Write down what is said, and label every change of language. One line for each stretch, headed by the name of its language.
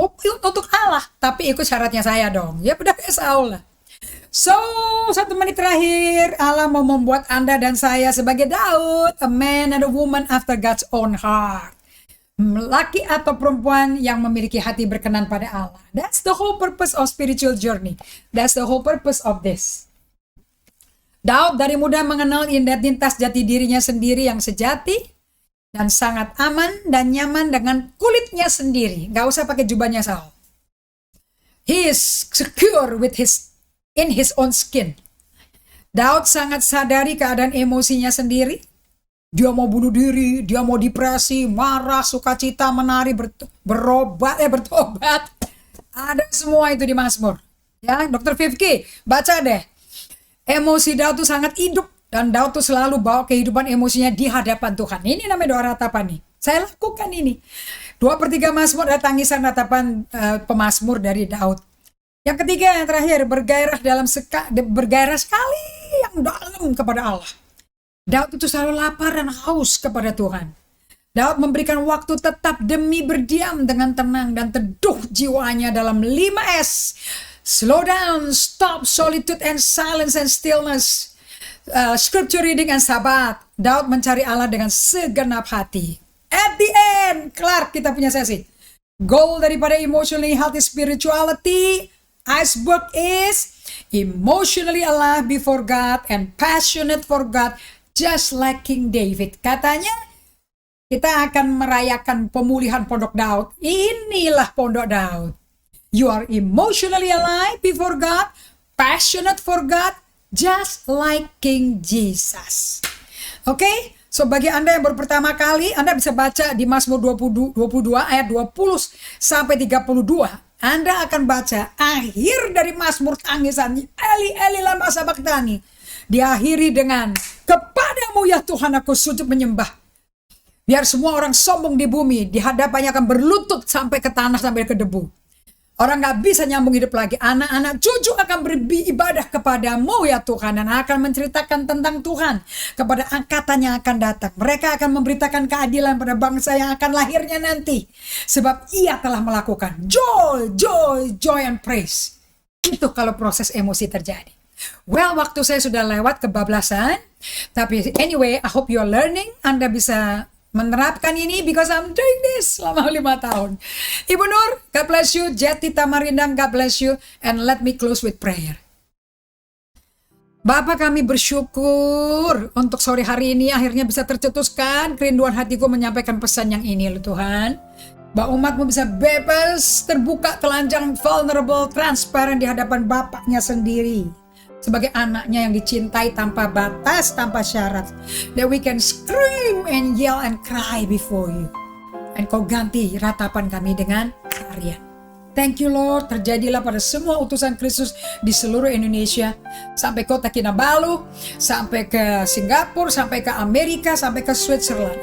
Indonesian: Untuk Allah, tapi ikut syaratnya saya dong. Ya udah kayak Saul lah.
English: So,
Indonesian: 1 menit terakhir, Allah mau membuat Anda dan saya sebagai Daud,
English: a man and a woman after God's own heart.
Indonesian: Laki atau perempuan yang memiliki hati berkenan pada Allah.
English: That's the whole purpose of spiritual journey. That's the whole purpose of this.
Indonesian: Daud dari muda mengenal identitas jati dirinya sendiri yang sejati dan sangat aman dan nyaman dengan kulitnya sendiri. Gak usah pakai jubahnya Saul.
English: He is secure with his in his own skin.
Indonesian: Daud sangat sadari keadaan emosinya sendiri. Dia mau bunuh diri, dia mau depresi, marah, sukacita, menari, bertobat. Ada semua itu di Mazmur. Ya, Dr. Fifki, baca deh. Emosi Daud tuh sangat hidup. Dan Daud tuh selalu bawa kehidupan emosinya di hadapan Tuhan. Ini namanya doa ratapan nih. Saya lakukan ini. 2/3 Mazmur ada tangisan ratapan pemazmur dari Daud. Yang ketiga, yang terakhir, bergairah sekali yang dalam kepada Allah. Daud itu selalu lapar dan haus kepada Tuhan. Daud memberikan waktu tetap demi berdiam dengan tenang dan teduh jiwanya dalam 5S.
English: Slow down, stop, solitude and silence and stillness. Scripture reading and sabat.
Indonesian: Daud mencari Allah dengan segenap hati.
English: At the end,
Indonesian: kelar kita punya sesi.
English: Goal daripada emotionally healthy spirituality iceberg is emotionally alive before God and passionate for God, just like King David.
Indonesian: Katanya kita akan merayakan pemulihan Pondok Daud. Inilah Pondok Daud.
English: You are emotionally alive before God, passionate for God, just like King Jesus.
Indonesian: Oke? So bagi Anda yang baru pertama kali, Anda bisa baca di Mazmur 22 ayat 20 sampai 32. Anda akan baca akhir dari Mazmur tangisan. Eli, Eli lama sabachthani. Diakhiri dengan, kepadamu ya Tuhan aku sujud menyembah. Biar semua orang sombong di bumi, di hadapannya akan berlutut sampai ke tanah, sampai ke debu. Orang gak bisa nyambung hidup lagi. Anak-anak cucu akan beribadah kepadamu ya Tuhan. Dan akan menceritakan tentang Tuhan kepada angkatan yang akan datang. Mereka akan memberitakan keadilan pada bangsa yang akan lahirnya nanti. Sebab ia telah melakukan
English: joy, joy, joy and praise.
Indonesian: Itu kalau proses emosi terjadi.
English: Well,
Indonesian: waktu saya sudah lewat kebablasan.
English: Tapi anyway, I hope you are learning.
Indonesian: Anda bisa menerapkan ini
English: because I'm doing this selama 5 tahun. Ibu Nur, God bless you. Jeti Tamarindang, God bless you. And let me close with prayer.
Indonesian: Bapak, kami bersyukur untuk sore hari ini akhirnya bisa tercetuskan kerinduan hatiku menyampaikan pesan yang ini, Tuhan. Bahwa umatmu bisa bebas, terbuka, telanjang, vulnerable, transparan di hadapan Bapaknya sendiri. Sebagai anaknya yang dicintai tanpa batas, tanpa syarat.
English: That we can scream and yell and cry before you.
Indonesian: And kau ganti ratapan kami dengan karya.
English: Thank you Lord,
Indonesian: terjadilah pada semua utusan Kristus di seluruh Indonesia. Sampai kota Kinabalu, sampai ke Singapura, sampai ke Amerika, sampai ke Switzerland.